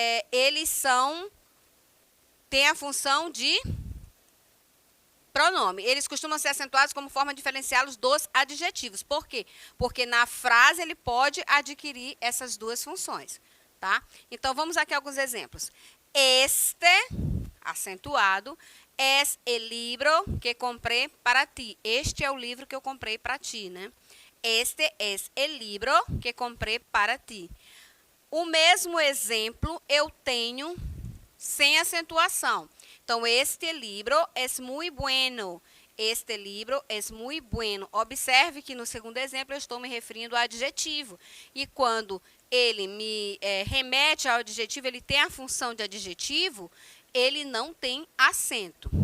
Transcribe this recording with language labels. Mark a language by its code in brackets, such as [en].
[pt] Eles têm a função de pronome. Eles costumam ser acentuados como forma de diferenciá-los dos adjetivos. Por quê? Porque na frase ele pode adquirir essas duas funções, tá? Então, vamos aqui a alguns exemplos. [es] Este, acentuado, es el libro que compré para ti. [pt] Este é o livro que eu comprei para ti, né? [es] Este es el libro que compré para ti. [pt] O mesmo exemplo eu tenho sem acentuação. [es] Então, este libro es muy bueno. Este libro es muy bueno. [pt] Observe que no segundo exemplo eu estou me referindo ao adjetivo. E quando ele me remete ao adjetivo, ele tem a função de adjetivo, ele não tem acento.